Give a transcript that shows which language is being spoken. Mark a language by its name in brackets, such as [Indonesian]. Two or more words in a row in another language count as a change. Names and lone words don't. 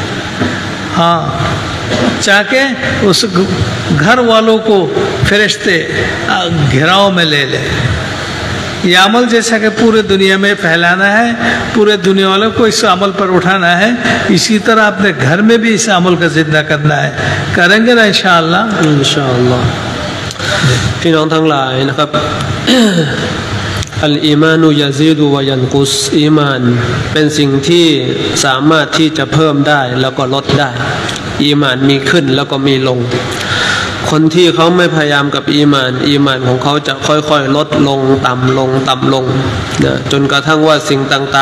[Urdu] ہاں، چاہے اس گھر والوں کو فرشتے گھیراؤ میں لے لے۔ یہ عمل جیسا کہ پورے دنیا میں پھیلانا ہے، پورے دنیا والوں کو اس عمل پر اٹھانا ہے، اسی طرح اپنے گھر میں بھی اس عمل کا زندہ کرنا ہے۔ کریں گے نا انشاءاللہ؟ انشاءاللہ۔ [Thai] พี่น้องทั้งหลายนะครับ [Arabic] الإيمان يزيد وينقص [Thai] อีมานเป็นสิ่งที่สามารถที่จะเพิ่มได้แล้วก็ลดได้ อีมานมีขึ้นแล้วก็มีลง คนที่เขาไม่พยายามกับอีมานของเขาจะค่อยๆลดลงต่ำลงต่ำลงนะจนกระทั่งว่าสิ่งต่าง